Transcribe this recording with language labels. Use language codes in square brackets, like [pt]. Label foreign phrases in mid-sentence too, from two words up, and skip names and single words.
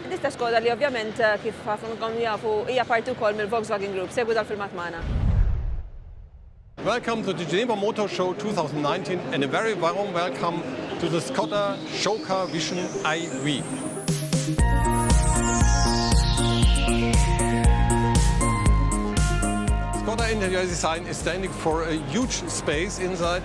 [mt] Ditta Skoda li ovvjament kif ħafna jafu hija parti wkoll mill-Volkswagen Group. Segwu dal-filmat magħna. [en] Welcome to the Geneva Motor Show 2019 and a very warm welcome to the Skoda show car Vision iV. Skoda interior design is standing for a huge space inside.